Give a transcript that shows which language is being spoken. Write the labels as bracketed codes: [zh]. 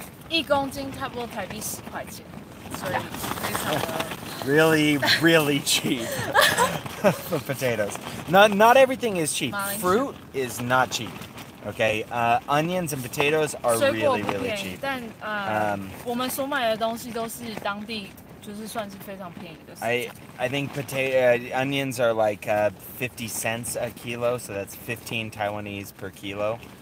[zh] 1公斤差不多台币10块钱，所以非常的 [en] really cheap for potatoes. Not everything is cheap. Fruit is not cheap. Okay, onions and potatoes are really cheap. [zh] 但我们所买的东西都是当地就是算是非常便宜的食材。 [en] I think onions are like 50 cents a kilo, so that's 15 Taiwanese per kilo.